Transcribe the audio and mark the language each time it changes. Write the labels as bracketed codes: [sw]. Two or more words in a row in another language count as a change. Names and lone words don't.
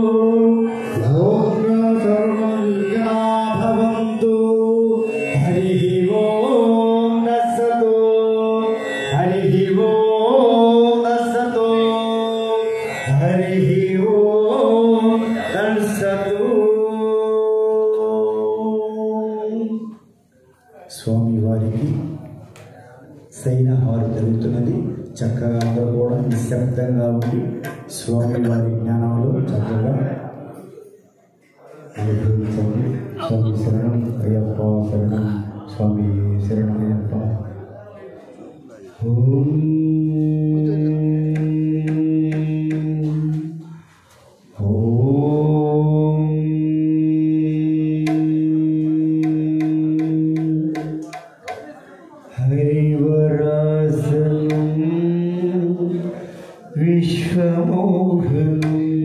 [sa] लोकं सर्वमङ्गला भवन्तु हरिः ओम तत्सत् हरिः ओम तत्सत् हरिः ओम तत्सत् [te] స్వామి వారికి సైన హారు జరుగుతున్నది. చక్కగా అందరూ కూడా నిశ్శబ్దంగా ఉండి స్వామి వారి జ్ఞానంలో చక్కగా అనుభవించండి. స్వామి శరణం అయ్యప్ప శరణం స్వామి శరణం అయ్యప్ప. [sa] ఓం हरिवरासनं विश्वमोहनं